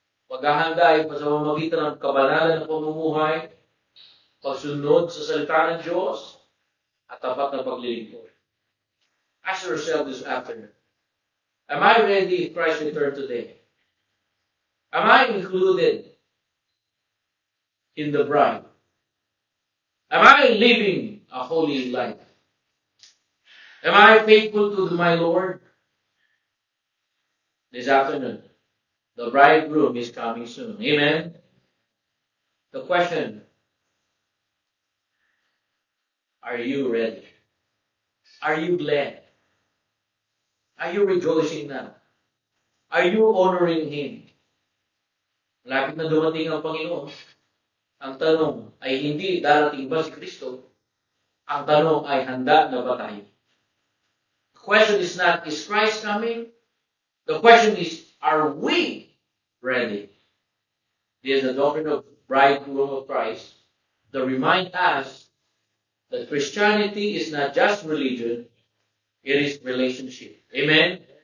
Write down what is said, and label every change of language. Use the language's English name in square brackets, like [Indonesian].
[Filipino] Paghahanda ay sa pamamagitan ng kabanalan ng pamumuhay, pagsunod sa salita ng Diyos, at tapat na paglilingkod. [English] Ask yourself this afternoon, am I ready if Christ return today? Am I included in the bride? Am I living a holy life? Am I faithful to my Lord? This afternoon, the bridegroom is coming soon. Amen? The question, are you ready? Are you glad? Are you rejoicing now? Are you honoring Him? [Filipino] Lapit na dumating ang Panginoon. Ang tanong ay hindi darating ba si Kristo? Ang tanong ay handa na ba tayo? [English] The question is not, is Christ coming? The question is, are we ready? This is the doctrine of bridegroom of Christ that remind us that Christianity is not just religion, it is relationship. Amen?